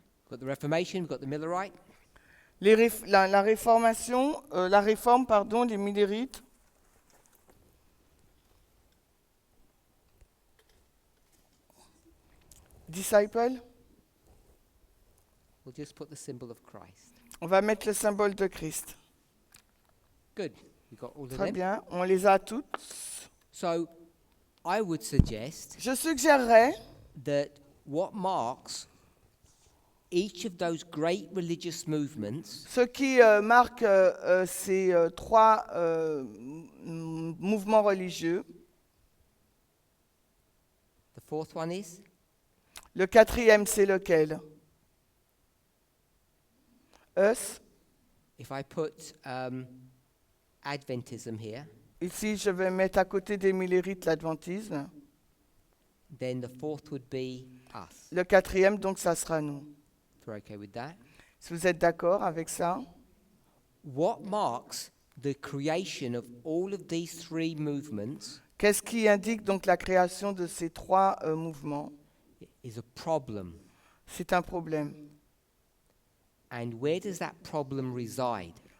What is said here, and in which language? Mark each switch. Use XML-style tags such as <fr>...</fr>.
<en>Got the Reformation, we've got the Millerite.</en> <fr>la réformation, la réforme, pardon, les millérites, disciples.</fr> <en>We'll just put the symbol of Christ.</en> <fr>On va mettre le symbole de Christ.</fr> <en>Good. We got all of</en> <fr>Très</fr> <en>them.</en> <fr>bien, on les a toutes.</fr> <en>So, I would suggest</en> <fr>Je suggérerais</fr> <en>that what marks each of those great religious movements</en> <fr>Ce qui marque ces trois mouvements religieux,</fr> <en>the fourth one is</en> <fr>le quatrième, c'est lequel?</fr> <en>Us. if I put Adventism here,</en> <fr>Ici, je vais mettre à côté des millérites l'adventisme.</fr> <en>then the fourth would be us.</en> <fr>Le quatrième, donc, ça sera nous.</fr> <en>If you're okay with that.</en> <fr>Si vous êtes d'accord avec ça?</fr> <en>What marks the creation of all of these three movements</en> <fr>Qu'est-ce qui indique donc la création de ces trois mouvements?</fr> <en>is a problem.</en> <fr>C'est un problème.</fr> <en>And where does that problem reside?</en>